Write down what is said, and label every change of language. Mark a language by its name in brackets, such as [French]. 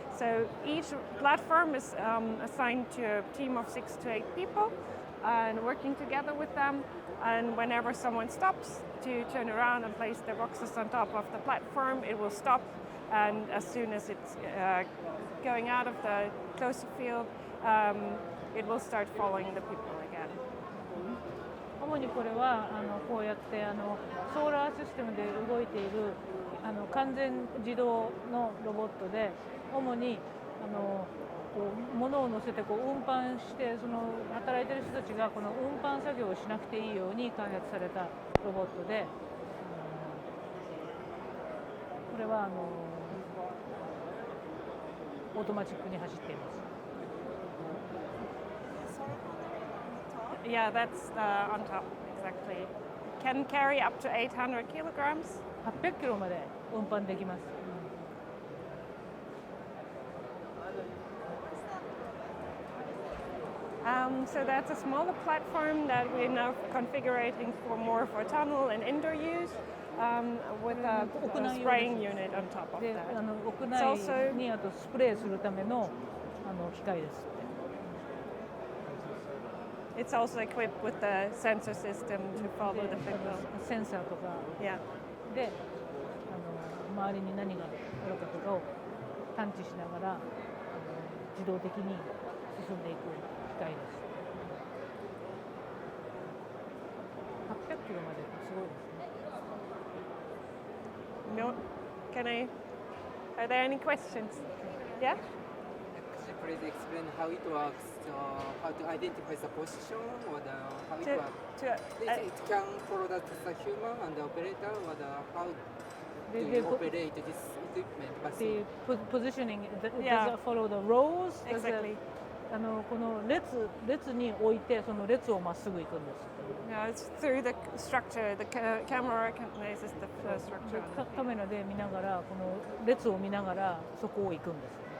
[English] So each platform is assigned to a team of 6 to 8 people, and working together with them, and whenever someone stops to turn around and place their boxes on top of the platform, it will stop, and as soon as it's going out of the closer field, it will start following the people again. [Japanese] 主にこれはこうやってソーラーシステムで動いている完全自動のロボットで、主にこう物を乗せてこう運搬して、その働いている人たちがこの運搬作業をしなくていいように開発されたロボットで、これはオートマチックに走っています。 [English] Yeah, that's on top, exactly. Can carry up to 800 kilograms. [Japanese] 800キロまで運搬できます。 [English] So that's a smaller platform that we're now configuring for more for tunnel and indoor use, with a spraying unit on top of that. [Japanese] 屋内にスプレーするための機械です。 [English] It's also equipped with the sensor system to follow the signal. [Japanese] センサーとか [English] Yeah. [Japanese] で周りに何があるかとかを探知しながら自動的に進んでいく機械です。 800キロまですごいですね。 [English] No, are there any questions? Yeah? Could you please explain how it works, how to identify the position or how it works? It can follow the human and the operator, or how do you operate this equipment? The positioning, does it follow the rows? Exactly. [Japanese] この列に置いてその列をまっすぐ行くんです。 [English] No, it's through the structure. The camera recognizes the structure. [Japanese] カメラで見ながらこの列を見ながらそこを行くんです。